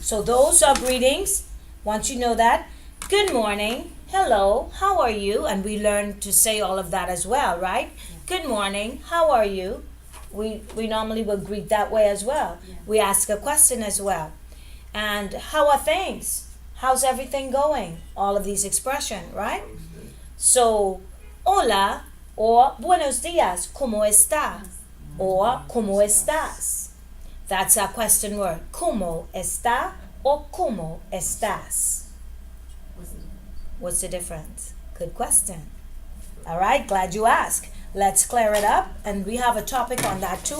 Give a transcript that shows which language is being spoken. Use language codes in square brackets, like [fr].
[en] So those are greetings. Once you know that, good morning, hello, how are you? And we learn to say all of that as well, right? Good morning, how are you? We normally will greet that way as well. We ask a question as well. And how are things? How's everything going? All of these expressions, right? [es] So, hola or buenos días, ¿cómo está? Or ¿cómo estás? [en] That's our question word. [es] ¿Cómo está [en] or [es] ¿cómo estás? [en] What's the difference? Good question. All right, glad you asked. Let's clear it up, and we have a topic on that too.